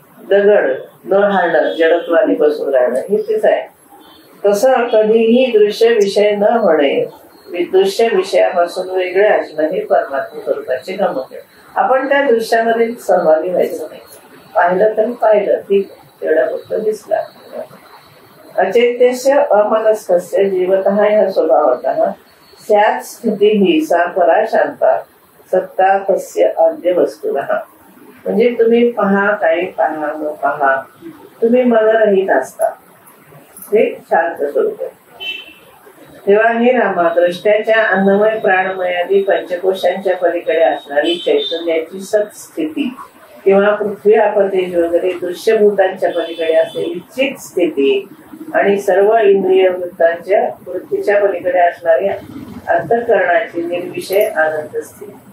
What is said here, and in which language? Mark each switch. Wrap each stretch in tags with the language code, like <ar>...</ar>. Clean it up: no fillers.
<mr>दगड न हाणं, जडत्वाने बसून राहणं हे तेच आहे. तसं कधीही दृश्य विषय न होणे, विदृश्य विषयापासून वेगळे असणं हे परमात्मा स्वरूपाचे गमक आहे. आपण त्या दृश्यामध्ये सहभागी व्हायचं नाही, पाहिलं तर पाहिलं, ठीक तेवढा फक्त दिसला.</mr> <sa>अचैत्यस्य अमनस्कस्य जीवतः ह्या स्वभावतः स्यात् स्थितीही सा परा शांता सत्ता तस्य आद्य वस्तुनः.</sa> <mr>म्हणजे तुम्ही पहा, काही पहा न पहा, तुम्ही मनरहित असता, हे शांत स्वरूप आहे. तेव्हा हे रामा, दृष्ट्याच्या अन्नमय प्राणमय आदी पंचकोशांच्या पलीकडे असणारी चैतन्याची सत्स्थिती किंवा पृथ्वी आपतेज वगैरे दृश्यभूतांच्या पलीकडे असलेली चित स्थिती आणि सर्व इंद्रिय वृत्तांच्या वृत्तीच्या पलीकडे असणारी अंतःकरणाची निर्विषय आनंद स्थिती.</mr>